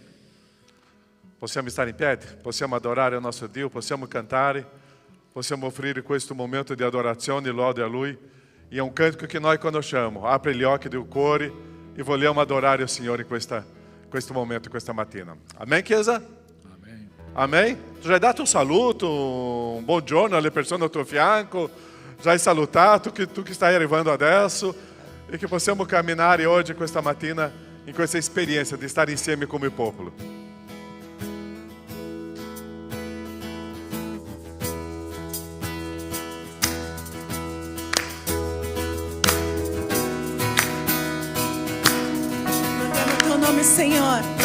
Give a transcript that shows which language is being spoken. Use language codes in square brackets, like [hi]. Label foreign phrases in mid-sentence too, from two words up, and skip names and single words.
[it] Possiamo stare in piedi, possiamo adorare il nostro Dio, possiamo cantare, possiamo offrire questo momento di adorazione e lode a Lui. E è un cantico che noi conosciamo. Apre gli occhi del cuore e vogliamo adorare il Signore in questo momento, questa mattina. Amém, Chiesa? Amen. [pt] Amém? [it] Tu já hai dato un saluto, un buongiorno alle persone al tuo fianco, já hai salutato tu che stai arrivando adesso e che possiamo camminare oggi, questa mattina, in questa esperienza di stare insieme come popolo. [pt] Louvamos o teu nome, Senhor.